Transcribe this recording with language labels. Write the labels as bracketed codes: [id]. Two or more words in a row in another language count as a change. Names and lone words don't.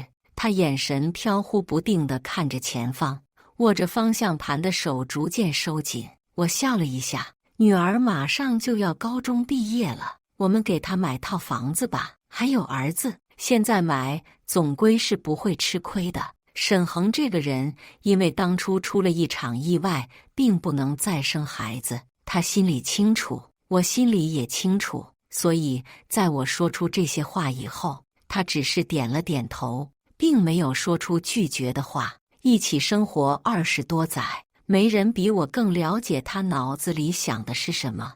[zh] 他眼神飄忽不定地看着前方，握着方向盤的手逐漸收緊。我笑了一下，女兒馬上就要高中畢業了，我們給她買套房子吧，還有兒子。現在買總歸是不會吃虧的。沈恆這個人，因為當初出了一場意外，並不能再生孩子，他心裡清楚，我心裡也清楚，所以在我說出這些話以後，他只是點了點頭，並沒有說出拒絕的話。一起生活20多載，沒人比我更了解他腦子裡想的是什麼。